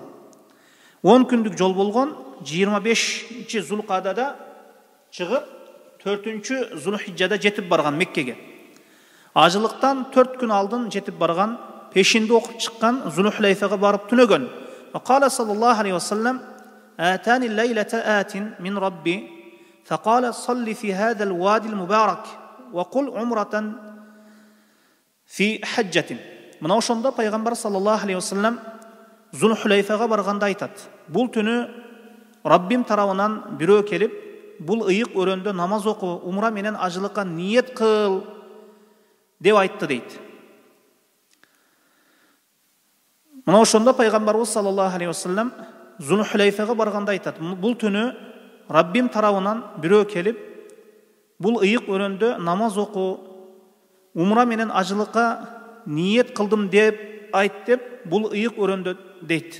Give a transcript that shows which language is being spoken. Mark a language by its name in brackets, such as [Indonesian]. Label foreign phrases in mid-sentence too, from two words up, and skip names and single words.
[Kyrgyz] 10 күндүк жол болгон. 25-нчы Зулкадада чыгып, 4-нчы Зулхижжада жетип барган Меккеге. Ажылыктан 4 күн алдын жетип барган, пешинде окуп чыккан Зул Хулайфага барып түнөгөн. [Arabic] قال صلى الله عليه وسلم: "أتاني الليلة آت من ربي، فقال صل في هذا الوادي المبارك و قل عمرة في حجة." [Kyrgyz] Мына ошондо пайгамбар [Arabic] صلى الله عليه وسلم [Kyrgyz] Зул Хулайфага барганда айтат: "Бул түнү Раббим тарабынан бирөө келип, бул ыйык өрөндө намаз оку, умра менен ажылыкка ниет кыл" деп айтты дейт. Мына ошондо пайгамбарыбыз [Arabic] صلى الله عليه وسلم [Kyrgyz] Зул Хулайфага барганда айтат: "Бул түнү Раббим тарабынан бирөө келип, бул ыйык өрөндө намаз оку, умра менен ажылыкка ниет кылдым деп айт" деп бул ыйык өрөндө дейт.